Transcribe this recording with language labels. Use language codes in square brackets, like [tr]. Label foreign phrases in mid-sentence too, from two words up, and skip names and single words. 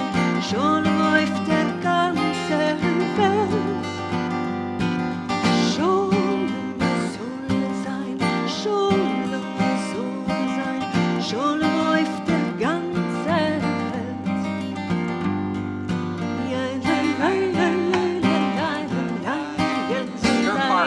[yi] שלום אויף דער גאַנצער וועלט. שלום זאָל זײַן, שלום זאָל זײַן. שלום אויף דער גאַנצער וועלט. Ja, la, la, la, la, la, la, la, ja, [en] Your la, part.